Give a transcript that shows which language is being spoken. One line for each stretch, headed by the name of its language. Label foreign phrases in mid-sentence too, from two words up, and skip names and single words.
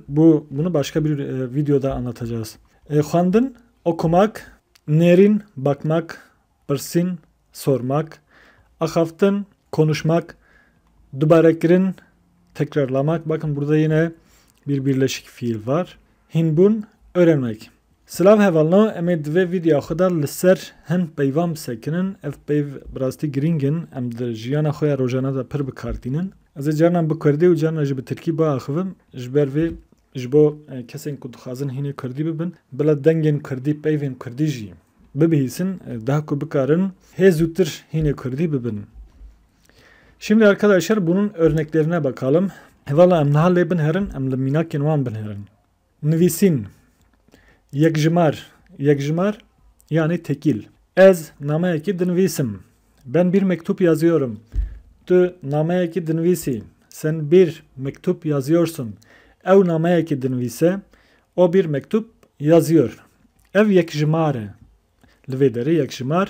Turkish: Bunu başka bir videoda anlatacağız. Xwendin okumak, nerin bakmak, pirsin sormak, axaftin konuşmak, dubarekirin tekrarlamak. Bakın burada yine bir birleşik fiil var. Hinbun öğrenmek.
Kurdish: Silav hevalno em ê divê vîdyoya xwe de li ser hin peyvan bisekinin. Ev peyv bi rastî giring in. Em di jiyana xwe ya rojana de pir bikartînin. Ez ê carinan bi Kurdî û carinan jî bi Tirkî biaxivim. Ji ber vê ji bo kesên ku dixwazin hînê Kurdî bibin, bila dengên Kurdî, peyvên Kurdî jî bibihîsin. Daha ku bikarin hê zûtir hînê Kurdî bibin.
Turkish: Şimdi arkadaşlar bunun örneklerine bakalım.
Kurdish: Hevala em niha lê binherin, em li mînakên wan binherin. Nivîsîn. Yekjimar. Yekjimar yani tekil. Ez nameyeki dinvisim.
Turkish: Ben bir mektup yazıyorum.
Kurdish: Tu nameyeki dinvisi.
Turkish: Sen bir mektup yazıyorsun.
Kurdish: Ev nameyeki dinvise.
Turkish: O bir mektup yazıyor.
Kurdish: Ev yekjimare. Lvederi yekjimar.